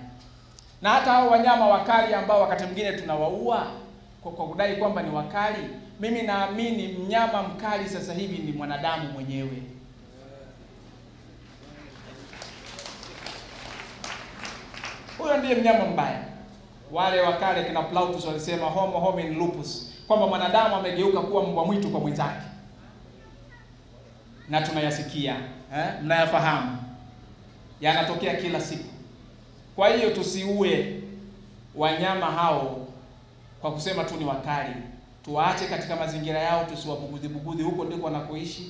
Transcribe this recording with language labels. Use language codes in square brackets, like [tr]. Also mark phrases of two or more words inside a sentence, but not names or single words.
[sw] Na hata hao wanyama wakali ambao wakati mwingine tunawaua kwa kudai kwamba ni wakali, mimi naamini mnyama mkali sasa hivi ni mwanadamu mwenyewe. Huyo ndiye mnyama mbaya. Wale wakale kina Plautus walisema [la] homo homini lupus, [sw] kwamba mwanadamu amegeuka kuwa mbwa mwitu kwa mwenzake. Na tunayasikia, mnayafahamu. Yanatokea kila siku. Kwa hiyo tusiue wanyama hao kwa kusema tu ni wakali. Tuwaache katika mazingira yao, tusiwabugudhi huko ndiko wanakoishi.